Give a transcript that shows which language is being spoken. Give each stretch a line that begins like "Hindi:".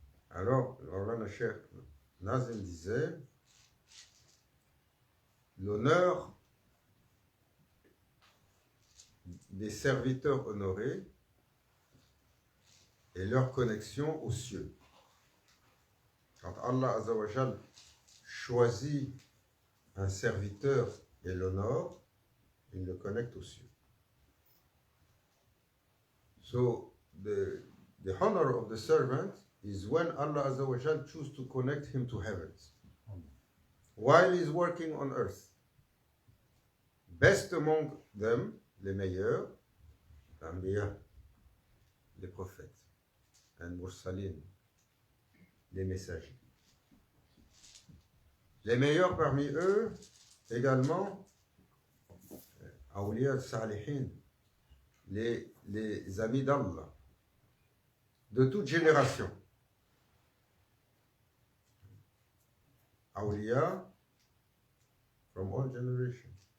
French: Alors, Maulana Cheikh Nazim disait, l'honneur des serviteurs honorés et leur connexion aux cieux. Quand Allah Azza wa Jal choisit un serviteur et l'honore, il le connecte aux cieux.
English: So the honor of the servant is when Allah Azza wa Jal chooses to connect him to heavens while he is working on earth. Best among them,
French: les meilleurs, l'anbiya, les prophètes, et mursalin, les messagers. Les meilleurs parmi eux, également, awliya salihin, les amis d'Allah, de toute génération.
English: Awliya from all generations.